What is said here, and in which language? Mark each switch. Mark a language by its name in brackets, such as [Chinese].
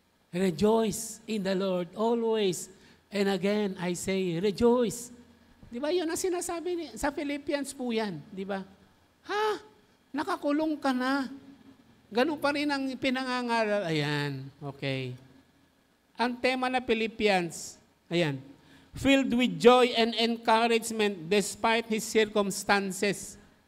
[English] Rejoice in the Lord always. And again, I say, rejoice. [Filipino] Di ba? Yun ang sinasabi sa Philippians po yan. Di ba? Ha? Nakakulong ka na. Ganun pa rin ang pinangangaral. Ayan. Okay. Ang tema na Philippians, ayan. [English] Filled with joy and encouragement despite his circumstances.